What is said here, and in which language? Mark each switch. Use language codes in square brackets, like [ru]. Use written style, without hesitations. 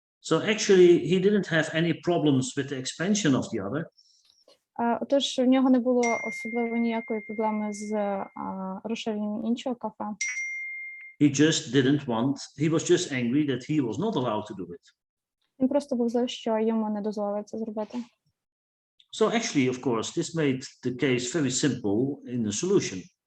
[en] So actually, he didn't have any problems with the expansion of the other. [uk] Отож, в нього не було особливо ніякої проблеми з розширенням іншого кафе. [en] He was just angry that he was not allowed to do it. [uk] Він просто був злий, що йому не дозволили це зробити. [en] So actually, of course, this made the case very simple in the solution.